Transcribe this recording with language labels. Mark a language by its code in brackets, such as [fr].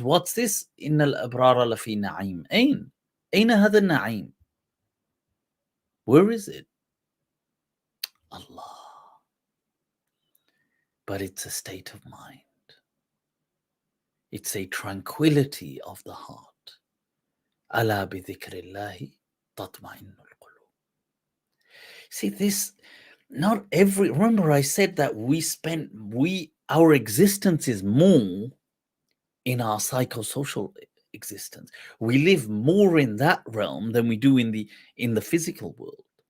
[en] What's this? [ar] إن الأبرار لفي نعيم. أين هذا النعيم? [en] Where is it? [ar] Allah. [en] But it's a state of mind. It's a tranquility of the heart. [ar] ألا بذكر الله تطمئن القلوب. [en] See, this, not every, remember I said that our existence is more in our psychosocial existence. We live more in that realm than we do in the physical world.